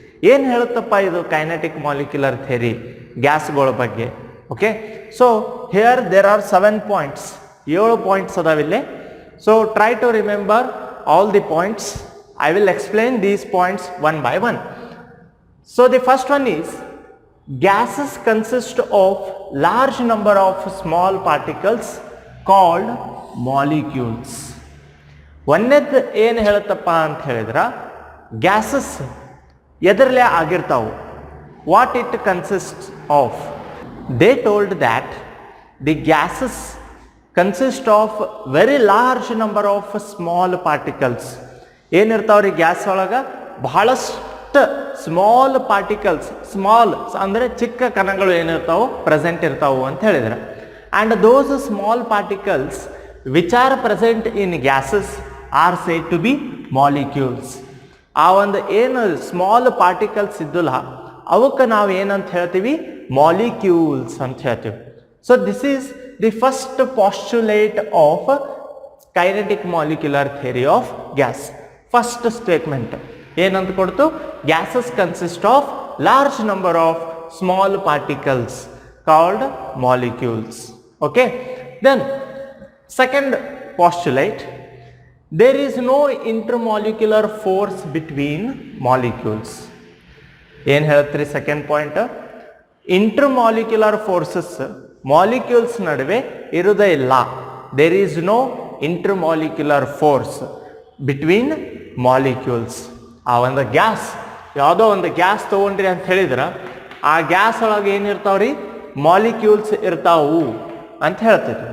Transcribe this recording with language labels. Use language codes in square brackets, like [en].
[kn] ಏನು ಹೇಳುತ್ತಪ್ಪ ಇದು kinetic molecular theory ಗ್ಯಾಸ್ಗಳ ಬಗ್ಗೆ? [en] okay, so here there are 7 points, 7 points [kn] ಅದಾವಿಲ್ಲಿ. [en] So try to remember all the points. I will explain these points one by one. So the first one is gases consist of large number of small particles called molecules. [kn] ಒಂದನೇದು ಏನು ಹೇಳುತ್ತಪ್ಪ ಅಂತ ಹೇಳಿದ್ರೆ, gases ಎದರಲ್ಲೇ ಆಗಿರ್ತಾವು, [en] What it consist of. They told that the gases consist of very large number of small particles. [kn] ಏನಿರ್ತಾವ್ರಿ gas ಒಳಗೆ, ಬಹಳಷ್ಟು small particles, small ಅಂದರೆ ಚಿಕ್ಕ ಕಣಗಳು ಏನಿರ್ತಾವೆ present ಇರ್ತಾವೆ ಅಂತ ಹೇಳಿದ್ರೆ. [en] And those small particles which are present in gases are said to be molecules. [kn] ಆ ಒಂದು ಏನು ಸ್ಮಾಲ್ ಪಾರ್ಟಿಕಲ್ಸ್ ಇದ್ದಲ್ಲ ಅವಕ್ಕೆ ನಾವು ಏನಂತ ಹೇಳ್ತೀವಿ, ಮಾಲಿಕ್ಯೂಲ್ಸ್ ಅಂತ ಹೇಳ್ತೀವಿ. [en] So this is the first postulate of kinetic molecular theory of gas. First statement [kn] ಏನಂತ ಕೊಡ್ತು, [en] Gases consist of large number of small particles called molecules. Okay, then second postulate, there is no intermolecular force between molecules. [kn] ಏನು ಹೇಳ್ತೀರಿ second point, intermolecular forces molecules ನಡುವೆ ಇರುವುದೇ ಇಲ್ಲ. [en] There is no intermolecular force between molecules. [kn] ಆ ಒಂದು gas, ಯಾವುದೋ ಒಂದು gas ತೊಗೊಂಡ್ರಿ ಅಂತ ಹೇಳಿದ್ರೆ ಆ ಗ್ಯಾಸ್ ಒಳಗೆ ಏನಿರ್ತಾವ್ರಿ, ಮಾಲಿಕ್ಯೂಲ್ಸ್ ಇರ್ತಾವು ಅಂತ ಹೇಳ್ತೈತಿ.